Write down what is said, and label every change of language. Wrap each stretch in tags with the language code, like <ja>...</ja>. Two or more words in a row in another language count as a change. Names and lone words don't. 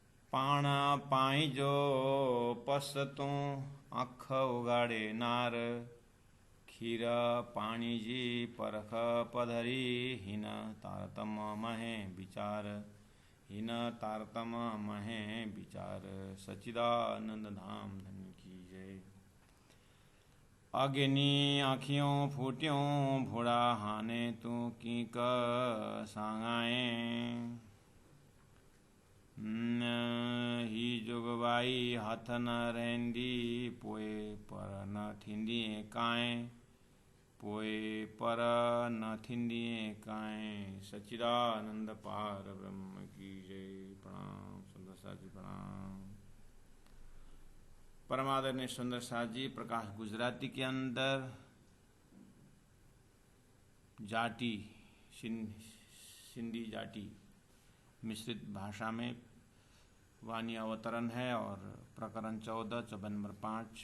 <sd>पाण पाई जो पस तू आँख उगाड़े नार। खीर पाणी जी परख पधरी हिन तारतम महे विचार। हिन तारतम महे विचार।</sd> <hi>सच्चिदानंद धाम धन की जय।</hi> <sd>अग्नि आँखियों फूट्यों भोड़ा हाने तू की क सांगाए। ही जुगवाई हाथ न रहंदी पोए पर न थींदी काएं। पोए पर न थींदी काएं।</sd> <hi>सच्चिदानंद पार ब्रह्म की जय। प्रणाम सुंदर साथ जी प्रणाम। परमादरणीय सुंदर साथ जी प्रकाश गुजराती के अंदर जाटी सिंधी जाटी मिश्रित भाषा में वाणी अवतरण है और प्रकरण 14 चौबन नंबर 5।</hi>